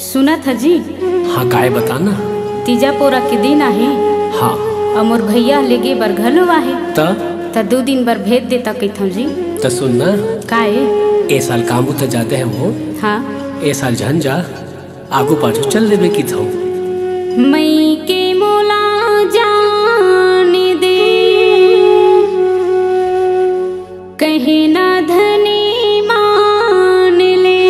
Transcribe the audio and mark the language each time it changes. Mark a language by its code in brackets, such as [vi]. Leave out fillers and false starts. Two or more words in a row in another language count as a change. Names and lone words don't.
[hne] सुना था जी। हाँ काय बताना। तीजा पोरा के दिन आहे। हाँ और मोर भैया लेगे बर घलो आहे। त 2 दिन बर भेज देता कहथो जी। त सुनना काहे ए साल कामू त जाते हैं वो। हाँ ए साल झन जा आगू पाछू चल लेबे की थो। मई के मोला जाने दे कहे ना धनी मान ले।